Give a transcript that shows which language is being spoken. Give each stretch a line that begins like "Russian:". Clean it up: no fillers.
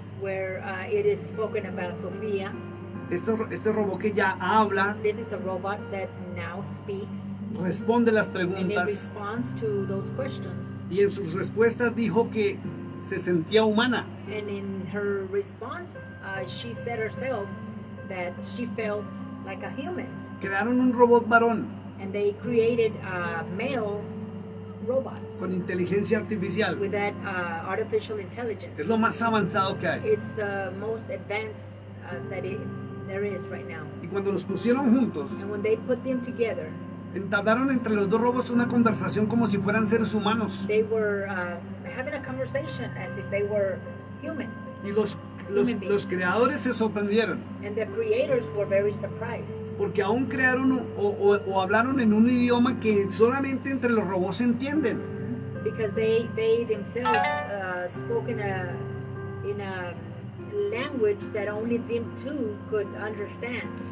English: where it is spoken about Sophia.
Spanish: este robot que ya habla,
English: This is a robot that now speaks,
Spanish: responde las
English: and in
Spanish: preguntas,
English: response to those questions,
Spanish: y en sus respuestas dijo que se sentía humana.
English: and in her response, she said herself that she felt like a human,
Spanish: Crearon un robot varón
English: and they created a male robot
Spanish: con inteligencia artificial.
English: with that artificial intelligence.
Spanish: Es lo más avanzado que hay.
English: It's the most advanced that there is right now.
Spanish: Y cuando los pusieron juntos,
English: And when they put them together,
Spanish: entablaron entre los dos robots una conversación como si fueran seres humanos.
English: they were having a conversation as if they were human.
Spanish: Y los creadores se sorprendieron,
English: And the creators were very surprised
Spanish: porque aún crearon o hablaron en un idioma que solamente entre los robots se entienden.
English: because they themselves spoke in a language that only them two could understand.